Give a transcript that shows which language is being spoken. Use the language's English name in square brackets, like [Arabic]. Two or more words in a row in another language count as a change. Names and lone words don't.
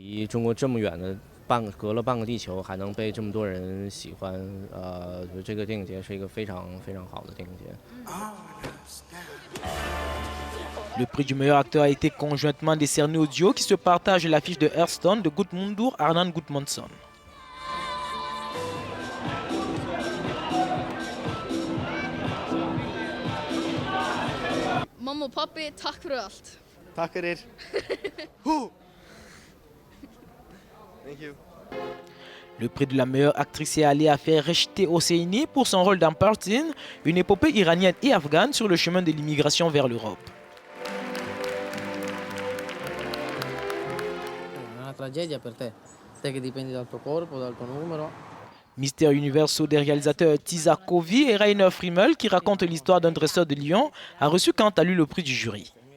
[French] Le prix du meilleur acteur a été conjointement décerné au duo qui se partage l'affiche de Hearthstone de Gudmundur Arnan Gudmundsson. [Icelandic] Mamma og pappi, takk fyrir allt. Takk fyrir. [English] Thank you. [French] Le prix de la meilleure actrice est allé à Fereshte Hosseini pour son rôle dans Partin, une épopée iranienne et afghane sur le chemin de l'immigration vers l'Europe. Mystère Universo des réalisateurs Tisa Kovi et Rainer Frimmel, qui raconte l'histoire d'un dresseur de lions, a reçu quant à lui le prix du jury.